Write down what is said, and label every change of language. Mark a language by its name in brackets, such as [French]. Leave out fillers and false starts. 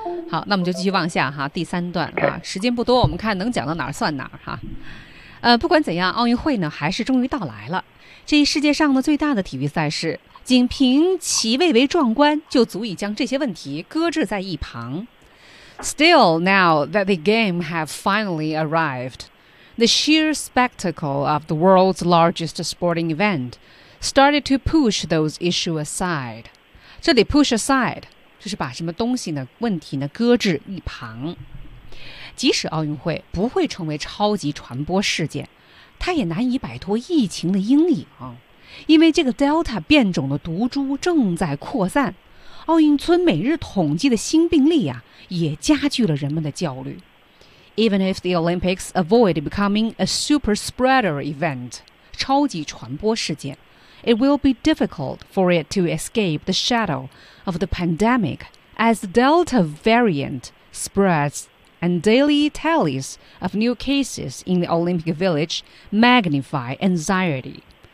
[Chinese] 好，那我们就继续往下哈，第三段啊，时间不多，我们看能讲到哪儿算哪儿哈。不管怎样，奥运会呢还是终于到来了，这世界上的最大的体育赛事，仅凭其蔚为壮观就足以将这些问题搁置在一旁。 [English] Still, now that the game have finally arrived, the sheer spectacle of the world's largest sporting event started to push those issues aside. [Chinese] 这里 push aside 就是把什么东西呢问题呢搁置一旁。即使奥运会不会成为超级传播事件，它也难以摆脱疫情的阴影，因为这个 Delta 变种的毒株正在扩散。奥运村每日统计的新病例啊，也加剧了人们的焦虑。 [English] Even if the Olympics avoid becoming a super spreader event, [Chinese] 超级传播事件， [English] it will be difficult for it to escape the shadow of the pandemic as the Delta variant spreads and daily tallies of new cases in the Olympic Village magnify anxiety.